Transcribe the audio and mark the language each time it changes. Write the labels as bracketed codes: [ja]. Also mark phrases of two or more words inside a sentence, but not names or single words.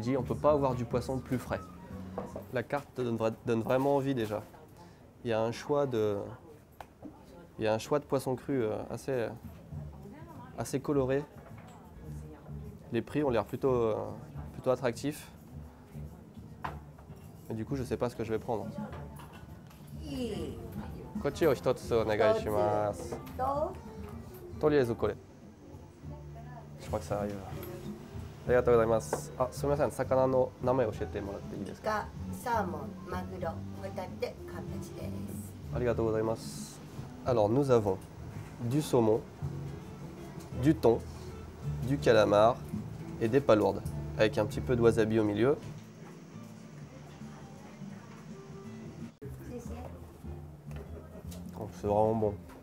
[fr] On ne peut pas avoir du poisson plus frais. La carte donne vraiment envie déjà. Il y a un choix de poissons crus assez coloré. Les prix ont l'air plutôt attractifs. Et du coup, je ne sais pas ce que je vais prendre. [ja] こちを一つお願いします. とりあえずこれ. [fr] Je crois que ça arrive. [ja] ありがとうございます。あ、すみません。魚の名前を教えてもらっていいですか。サーモン、マグロ、ホタテ、カンパチです。ありがとうございます。 [fr] Alors nous avons du saumon, du thon, du calamar et des palourdes avec un petit peu de wasabi au milieu. Oh, c'est vraiment bon.